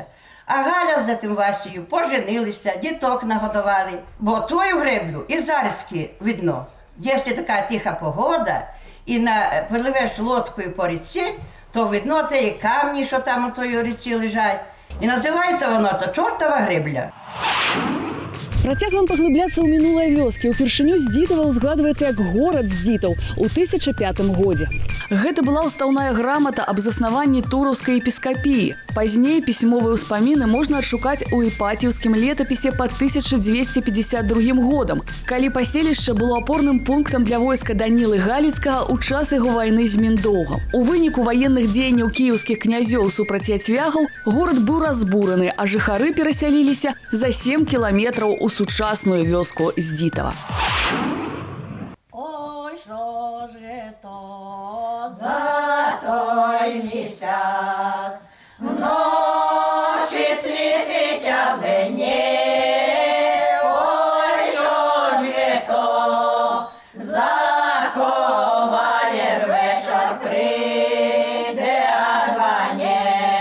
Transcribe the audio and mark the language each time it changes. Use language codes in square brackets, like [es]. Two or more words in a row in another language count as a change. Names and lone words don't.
[uk] А Галя за тим Васею поженилися, діток нагодували. Бо тою греблю і зарізки видно. Якщо така тиха погода і пливеш лодкою по ріці, то видно ті камні, що там у тої ріці лежать. І називається воно то чортова гребля. [be] Працягваем паглыбляцца ў мінулыя вёскі. Упершыню Здзітава ўзгадваецца як горад Здзітаў у 1005 годзе. Гэта была ўстаўная грамата аб заснаванні тураўскай епіскапіі. Пазней пісьмовыя ўспаміны можна адшукаць у іпаціўскім летапісе па 1252 годам, калі паселішча было апорным пунктам для войска Данілы Галіцкага ў час яго вайны з Міндоўгам. У выніку ваенных дзеянняў кіеўскіх князёў супраць яцвягаў горад быў разбураны, а жыхары перасяліліся за 7 кіламетраў у сучасную вёску Здзітава. [uk] Ой, що ж то за той місяць, вночі світить, а вдені. Ой, що ж то за ковалєр вечір прийде, а два ні.